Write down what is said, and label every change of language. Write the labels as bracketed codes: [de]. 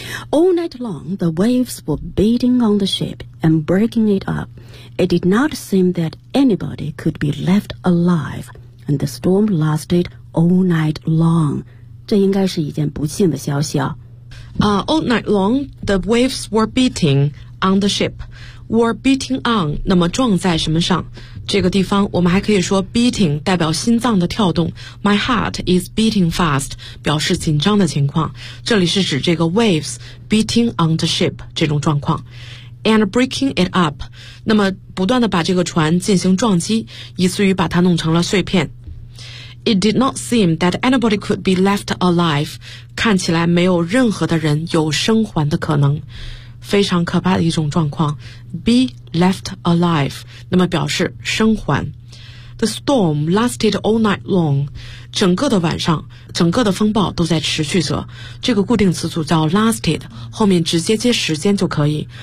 [en] All night long the waves were beating on the ship and breaking it up. It did not seem that anybody could be left alive and the storm lasted all night long. [zh] 这应该是一件不幸的消息啊。 [en] All night long, the waves were beating on the ship. Were beating on, [zh] 那么撞在什么上？这个地方我们还可以说 beating 代表心脏的跳动。 [en] My heart is beating fast, [zh] 表示紧张的情况。这里是指这个 [en] waves beating on the ship [zh] 这种状况。 [en] And breaking it up, [zh] 那么不断地把这个船进行撞击，以至于把它弄成了碎片。 [en] It did not seem that anybody could be left alive. [zh] 看起来没有任何的人有生还的可能。非常可怕的一种状况。 [en] Be left alive. [zh] 那么表示生还。 [en] The storm lasted all night long. [zh] 整个的晚上，整个的风暴都在持续着。这个固定词组叫 lasted, 后面直接接时间就可以。